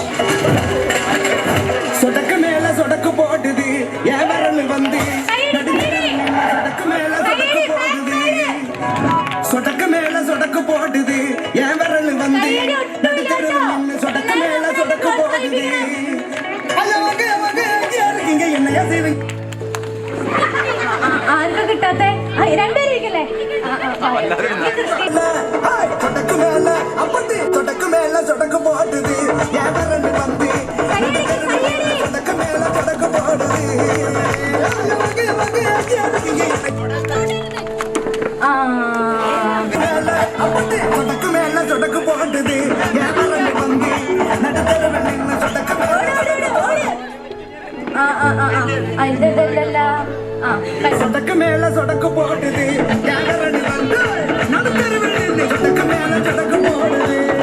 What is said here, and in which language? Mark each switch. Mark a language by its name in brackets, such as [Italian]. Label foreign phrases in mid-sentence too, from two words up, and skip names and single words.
[Tamil] சொடக்கு மேல சொடக்கு போடுது என் வரல் வந்து சொடக்கு மேல சொடக்கு போடுது சொடக்கு மேல சொடக்கு போடுது என் வரல் வந்து நடுத்தருவில் சொடக்கு மேல சொடக்கு போடுது. இருக்கீங்க என்னையா செய்வீங்க? [Malayalam] ആർക്കും കിട്ടാത്ത രണ്ടുപേരും ഇരിക്കല്ലേ? [Tamil] சொடக்கு மேல அப்படி சொடக்கு மேல சொடக்கு போடுது என் விரல் வந்து சொடக்கு மேல சொடக்கு போடுது சொடக்கு மேல சொடக்கு போடுது என் விரல் வந்து நடுத்தரவில் நின்று சொடக்கு சொடக்கு மேல சொடக்கு போடுது என் விரல் வந்து நடுத்தரவில் நின்று சொடக்கு மேல சொடக்கு போடுது